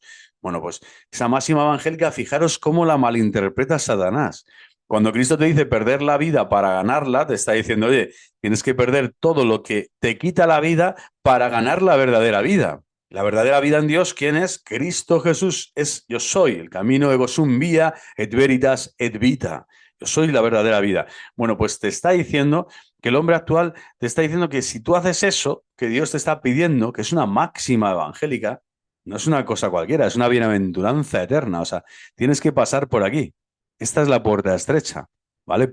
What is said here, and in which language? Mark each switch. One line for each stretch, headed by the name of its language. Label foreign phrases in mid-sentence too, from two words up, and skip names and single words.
Spanish: Bueno, pues esa máxima evangélica, fijaros cómo la malinterpreta Satanás. Cuando Cristo te dice perder la vida para ganarla, te está diciendo, oye, tienes que perder todo lo que te quita la vida para ganar la verdadera vida. La verdadera vida en Dios, ¿quién es? Cristo Jesús es yo soy, el camino
Latin: ego sum via et veritas et vita.
Spanish: Yo soy la verdadera vida. Bueno, pues te está diciendo que el hombre actual te está diciendo que si tú haces eso, que Dios te está pidiendo, que es una máxima evangélica, no es una cosa cualquiera, es una bienaventuranza eterna. O sea, tienes que pasar por aquí. Esta es la puerta estrecha, ¿vale?